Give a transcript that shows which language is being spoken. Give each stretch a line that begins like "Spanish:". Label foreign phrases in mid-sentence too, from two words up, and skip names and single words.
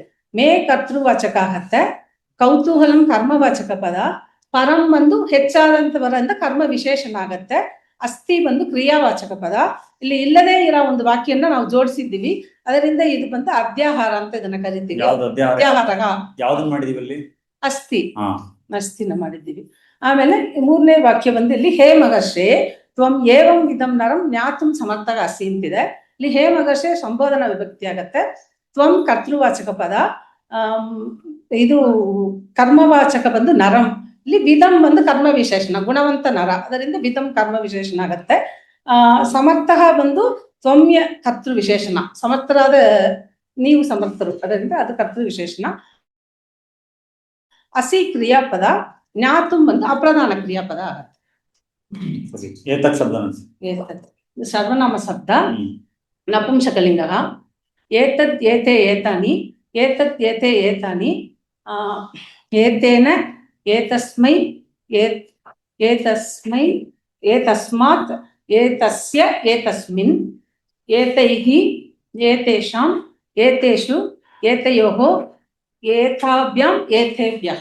Kannada: ಮೇ ಕರ್ತೃವಾಚಕ ಆಗತ್ತೆ, ಕೌತೂಹಲಂ ಕರ್ಮವಾಚಕ ಪದ, ಪರಂ ಬಂದು ಹೆಚ್ಚಾದಂತವರಿಂದ ಕರ್ಮ ವಿಶೇಷಣ ಆಗತ್ತೆ, ಅಸ್ಥಿ ಬಂದು ಕ್ರಿಯಾವಾಚಕ ಪದ. ಇಲ್ಲಿ ಇಲ್ಲದೇ ಇರೋ ಒಂದು ವಾಕ್ಯನ ನಾವು ಜೋಡಿಸಿದ್ದೀವಿ, ಅದರಿಂದ ಇದು ಬಂದು ಅಧ್ಯಾಹಾರ ಅಂತ ಇದನ್ನ ಕರಿತೀವಿ. ಅಸ್ಥಿನ ಮಾಡಿದ್ದೀವಿ. ಆಮೇಲೆ ಮೂರನೇ ವಾಕ್ಯ ಬಂದು ಇಲ್ಲಿ
Sanskrit: ಹೇ ಮಗರ್ಷೆ ತ್ವಂ ಏವಂ ವಿಧಂ ನರಂ ಜ್ಞಾತುಂ ಸಮರ್ಥಗ ಅಸಿ ಅಂತಿದೆ.
Kannada: ಇಲ್ಲಿ
Sanskrit: ಹೇ ಮಗರ್ಷೆ
Kannada: ಸಂಬೋಧನಾ ವಿಭಕ್ತಿ ಆಗತ್ತೆ, ತ್ವಂ ಕರ್ತೃವಾಚಕ ಪದ, ಇದು ಕರ್ಮವಾಚಕ ಬಂದು ನರಂ, ಇಲ್ಲಿ ವಿಧಂ ಬಂದು ಕರ್ಮ ವಿಶೇಷಣ, ಗುಣವಂತ ನರ, ಅದರಿಂದ ವಿಧಂ ಕರ್ಮ ವಿಶೇಷಣ ಆಗತ್ತೆ. ಸಮರ್ಥ ಬಂದು ಸೌಮ್ಯ ಕರ್ತೃ ವಿಶೇಷಣ, ಸಮರ್ಥರಾದ ನೀವು ಸಮರ್ಥರು, ಅದರಿಂದ ಅದು ಕರ್ತೃ ವಿಶೇಷಣ. ಅಸಿ ಕ್ರಿಯಾಪದ, ಜ್ಞಾತುಂ ಬಂದು ಅಪ್ರಧಾನ ಕ್ರಿಯಾಪದ ಆಗತ್ತೆ. ಸರ್ವನಾಮ ಶಬ್ದ ನಪುಂಸಕಲಿಂಗ.
Sanskrit: ಏತದ್ ಏತೆ ಏತಾನಿ, ಏತತ್ ಏತೆ ಏತಾನಿ, ಏತೇನ ಏತಸ್ಮೈ, ಏತಸ್ಮೈ, ಏತಸ್ಮಾತ್, ಏತಸ್ಯ ಏತಸ್ಮಿನ್, ಏತೈಹಿ ಏತೇಷಾಂ, ಏತೇಷು, ಏತಯೋಃ, ಏತಾಭ್ಯಾಂ, ಏತೇಭ್ಯಃ.